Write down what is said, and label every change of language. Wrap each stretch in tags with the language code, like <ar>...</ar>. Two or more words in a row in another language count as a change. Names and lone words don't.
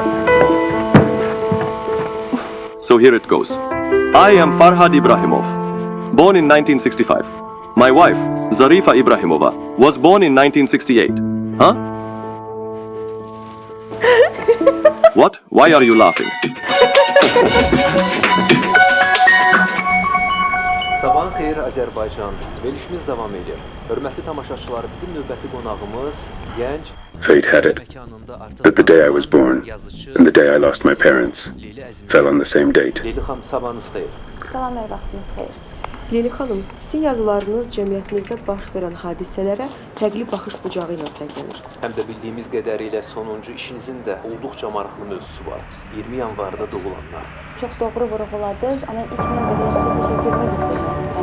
<en>So here it goes. I am Farhad Ibrahimov, born in 1965. My wife, Zarifa Ibrahimova, was born in 1968. Huh? What? Why are you laughing?</en> <az>Sabahın xeyir Azərbaycan. Verilişimiz davam edir. Hörmətli tamaşaçılar, bizim növbəti qonağımız gənc.</az> <en>Fate had it that the day I was born and the day I lost my parents fell on the same date.</en> <az>Leyli xanım, sabahınız xeyir. Salam, vaxtınız xeyir. Leyli xanım, sizin yazılarınız cəmiyyətinizdə baş verən hadisələrə fərqli baxış bucağı ilə fərqlənir. Həm də bildiyimiz qədərilə sonuncu işinizin də olduqca maraqlı mövzusu var. 20 yanvarda doğulanlar. Çox doğru vurğuladınız, amma ilk növbədə sizə təşəkkür etmək istəyirəm.</az>